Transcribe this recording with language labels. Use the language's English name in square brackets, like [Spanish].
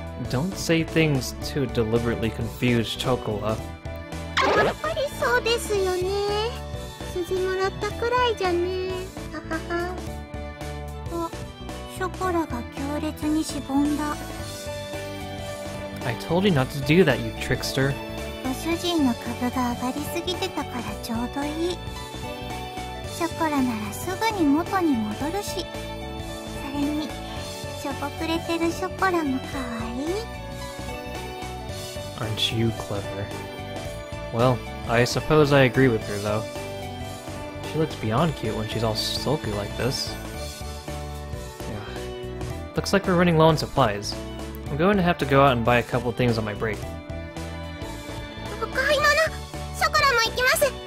[English] Don't say things to deliberately confuse Chocola. [Japanese] やっぱりそうですよね。鈴もらったくらいじゃね。ははは。お、ショコラが強烈にしぼんだ。 [English] I told you not to do that, you trickster. [Japanese] ご主人の株が上がりすぎてたからちょうどいい。ショコラならすぐに元に戻るし、それにしょぼくれてるショコラもかわいい。 [English] Aren't you clever? Well, I suppose I agree with her, though. She looks beyond cute when she's all sulky like this. Yeah. Looks like we're running low on supplies. I'm going to have to go out and buy a couple things on my break. [Japanese] お買い物、ショコラも行きます。